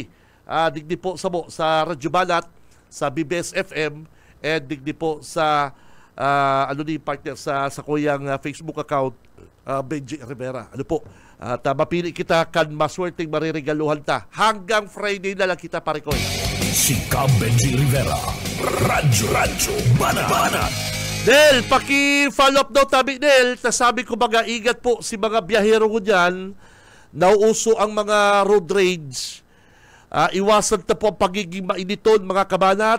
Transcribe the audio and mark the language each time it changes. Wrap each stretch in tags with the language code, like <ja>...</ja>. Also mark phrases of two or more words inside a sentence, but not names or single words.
<bik>Digdi po sa Radyo Banat, sa BBS FM, and digdi po sa partner sa kuyang Facebook account, Benji Rivera. Ano po? At mapili kita kan maswerteng mariregaluhan ta.</bik> <tl>Hanggang Friday na lang kita, pare ko.</tl> <bik>Si Benji Rivera, Radyo Banat. Del, paki-follow up daw tabi, Del. Sabi ko baga, ingat po si mga biyahero ko dyan. Nauuso ang mga road rage. Iwasan ta po ang pagiging mainiton, mga kabanat.</bik>